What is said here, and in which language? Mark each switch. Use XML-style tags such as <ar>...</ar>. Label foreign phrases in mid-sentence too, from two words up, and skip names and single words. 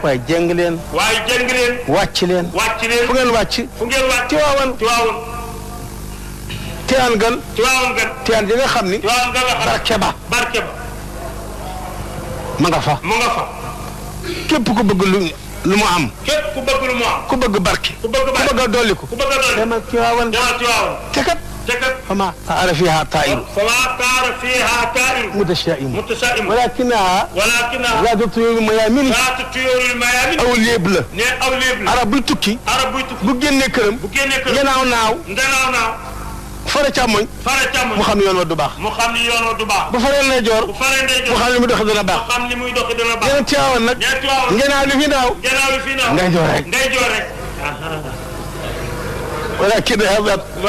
<wo>Waaye jàng leen. Waaye jàng leen. Wàcc leen. Wàcc leen. Fu ngeen wàcc? Fu ngeen wàcc? Tiwaawan. Tiwaawan. Tiwaawan gan. Tiwaawan gan. Tiwaawan gi nga xam ni. Tiwaawan gan nga xam. Barke ba. Barke ba. Ma nga fa. Mu nga fa. Képp ku bëgg lu, lu mu am. Képp ku bëgg lu mu am. Ku bëgg barke. Ku bëgg barke. Ku bëgg a dolliku. Ku bëgg a dolliku. Demal Tiwaawan. Demal Tiwaawan. Te kat. Te kat.</wo> <ar>فما طار فيها طائر. فما طار فيها طائر. متشائم. متشائم. ولكنها ولكنها ذات طيور ميامن. ذات طيور ميامن.</ar> <wo>Aw léeb la. Ne aw léeb la. Arab buy tukki. Arab buy tukki. Bu génnee këram. Bu génnee këram. Nganaaw naaw. Nganaaw naaw. Fara càmmoñ. Fara càmmoñ. Mu xam yoon wa du baax. Mu xam ni yoon wa du baax. Bu faree ndeyjoor. Bu faree ndeyjoor. Mu xam ni muy doxee dana baax. Mu xam ni muy doxee dana baax. Yéen Tiwaawan nag. Ne Tiwaawan. Nganaaw li fi naaw. Nganaaw li fi naaw. Ndeyjoor rek. Ndeyjoor rek.</wo> <ar>ولكنها ذات</ar>